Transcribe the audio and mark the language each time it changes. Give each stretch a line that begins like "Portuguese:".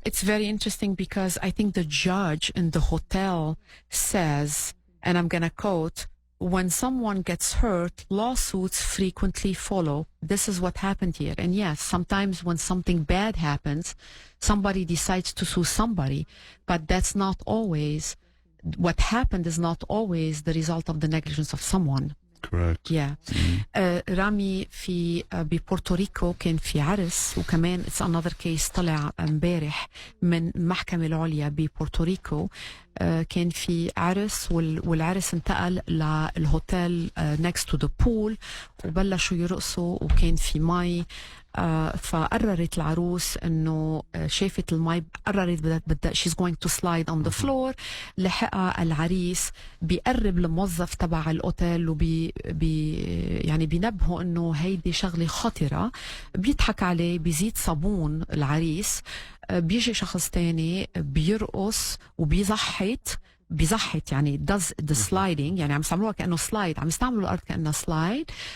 English: It's very interesting because I think the judge in the hotel says, and I'm going to quote, "When someone gets hurt, lawsuits frequently follow. This is what happened here." And yes, sometimes when something bad happens, somebody decides to sue somebody, but that's not always, what happened is not always the result of the negligence of someone. Correct. Yeah.
Arabic: رامي ببورتوريكو كان في عرس، وكمان
English: it's another case
Arabic: طلع امبارح من المحكمة العليا ببورتوريكو. كان في عرس والعرس انتقل للهوتيل
English: next to the pool
Arabic: وبلشوا يرقصوا وكان في مي. فقررت العروس انه شافت المي، قررت بدها
English: she's going to slide on the floor.
Arabic: لحقها العريس بيقرب الموظف تبع الاوتيل يعني بينبهه انه هيدي شغله خطره، بيضحك عليه، بيزيد صابون العريس. بيجي شخص تاني بيرقص وبيزحت يعني
English: does the sliding،
Arabic: يعني عم يستعملوها كأنه slide، عم يستعملوا الأرض كأنها slide،